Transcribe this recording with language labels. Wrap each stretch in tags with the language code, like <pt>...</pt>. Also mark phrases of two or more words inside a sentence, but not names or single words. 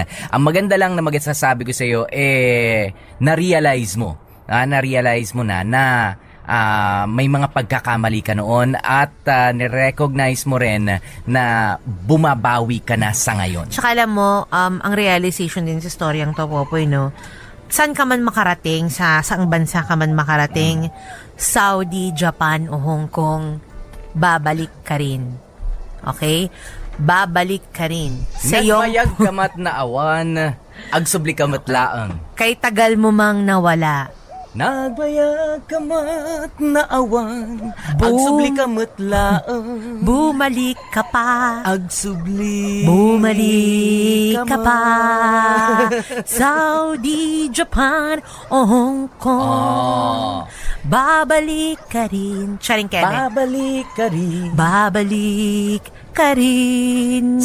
<tl>Ang maganda lang na magsasabi ko sa iyo na-realize mo na may mga pagkakamali ka noon at ni-recognize mo rin na bumabawi ka na sa ngayon. Tsaka alam mo, ang realization din sa storyang to, Popoy, no? Saan ka man makarating, sa saang bansa ka man makarating, Saudi, Japan o Hong Kong, babalik ka rin. Okay? Babalik ka rin. Sa</tl> <ilo>Nagmayag kamat na awan, agsubli kamat laang.</ilo> <tl>Kay tagal mo mang nawala.</tl> <ilo>Nagbayag kamat na awan, agsubli kamat laang.</ilo> <tl>Bumalik ka pa. Agsubli. Bumalik ka pa. Saudi, Japan o Hong Kong. Babalik ka rin. Charing Kenneth. Babalik ka rin. Babalik ka rin.</tl>